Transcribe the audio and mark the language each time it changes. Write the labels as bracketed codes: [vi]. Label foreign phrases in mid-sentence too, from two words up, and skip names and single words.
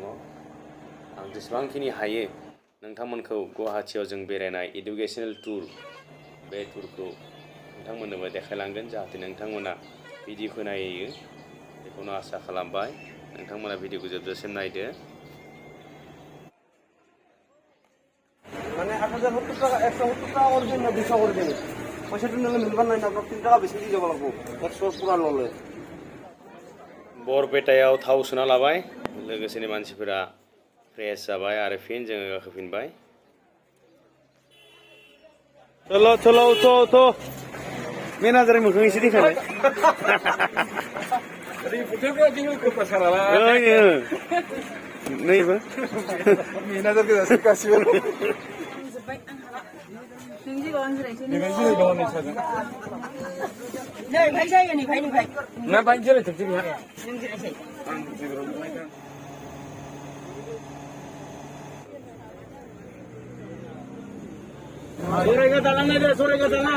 [brx] आं जेसेबांखिनि हायो नोंथांमोनखौ गुवाहाटीयाव जों बेरायनाय इडुकेसनेल टुर बे टुरखौ नोंथांमोननोबो देखायलांगोन जाहाथे नोंथांमोना भिडिअखौ नायो बेखौनो आसा खालामबाय। नोंथांमोना भिडिअखौ जोबजासिम नायदो। [bn] মানে 1070 টাকা 170 টাকা করে দিন না 200 করে দিন পয়সাটা নিলে মিলবার নাই না আপনার 3 টাকা বেশি দিয়ে যাব লাগবো 100 পুরা ললে [brx] बरपेटायाव थाव सोना लाबाय लोगोसेनो मानसिफोरा फ्रेस जाबाय आरो फिन जोङो गाखोफिनबाय। चलो चलो तो मेनेजारनि मोखां एसे देखायलाय। नैबो मेनेजारखौ जासि गासिबो नै भाइ जायो नै भाइ ना बाइक जेरै थोबथि बिहा नों जिरायसै Surega dalang na Surega dalang.